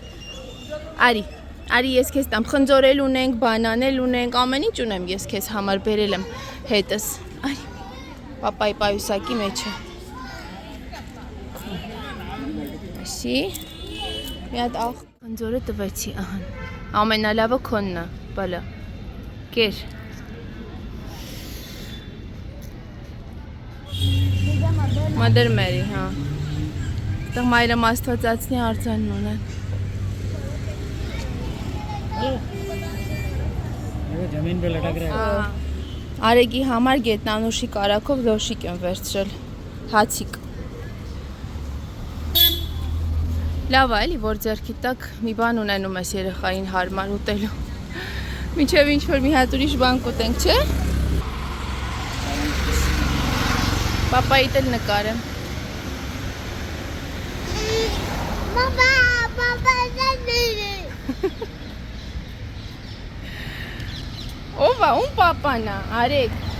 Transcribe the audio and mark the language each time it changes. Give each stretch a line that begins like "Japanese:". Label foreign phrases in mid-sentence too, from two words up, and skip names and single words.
Armenian: Արի ես քեզ տամ, խնձորել ունենք, բանանել ունենք, ամեն ինչ ունեմ ես քեզ համար բերել եմ հետս։ Արի։ Պապայի պայուսակի մեջ է։ Այսի։ Մի հատ աղ խնձորը տվեցի, ահա։ Ամենալավը քոնն է, բալա։ Կեր։ Մադեր մերի, հա։ Այդտեղ մայրը աստվածածնի արձանն ունեն։
Hindi: जमीन पे लटक रहा है।
Armenian: Արեգի համար գետնանուշի կարակով լոշիկ եմ վերցրել։ Հացիկ։ Լավ է, էլի, որ ձեռքի տակ մի բան ունենում ես երեխային հարմար ուտելու։ Մինչև ինչ-որ մի հատ ուրիշ բան կուտենք, չէ՞։ Պապայիդ էլ նկարեմ։ Ով է, ում պապան է, Արեգ։